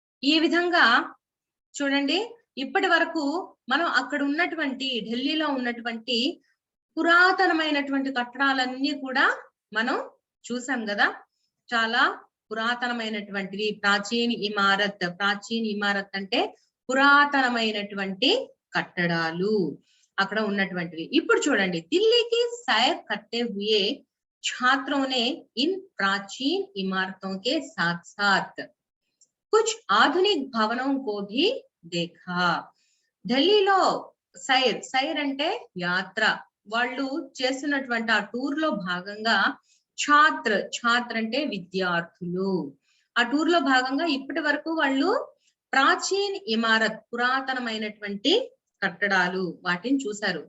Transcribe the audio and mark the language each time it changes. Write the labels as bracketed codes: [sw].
[te] ఈ విధంగా చూడండి, ఇప్పటి వరకు మనం అక్కడ ఉన్నటువంటి ఢిల్లీలో ఉన్నటువంటి పురాతనమైనటువంటి కట్టడాలన్నీ కూడా మనం చూసాం కదా. చాలా పురాతనమైనటువంటివి. ప్రాచీన ఇమారత్ అంటే పురాతనమైనటువంటి కట్టడాలు అక్కడ ఉన్నటువంటివి. ఇప్పుడు చూడండి, [hi] ఢిల్లీకి సైర్ కర్తే హుయే छात्रों ने इन प्राचीन इमारतों के साथ साथ कुछ आधुनिक भवनों को भी देखा. [te] ఢిల్లీలో సైర్ అంటే యాత్ర. వాళ్ళు చేస్తున్నటువంటి ఆ టూర్ లో భాగంగా ఛాత్ర అంటే విద్యార్థులు. ఆ టూర్ లో భాగంగా ఇప్పటి వరకు వాళ్ళు ప్రాచీన్ ఇమారత్ పురాతనమైనటువంటి కట్టడాలు వాటిని చూశారు.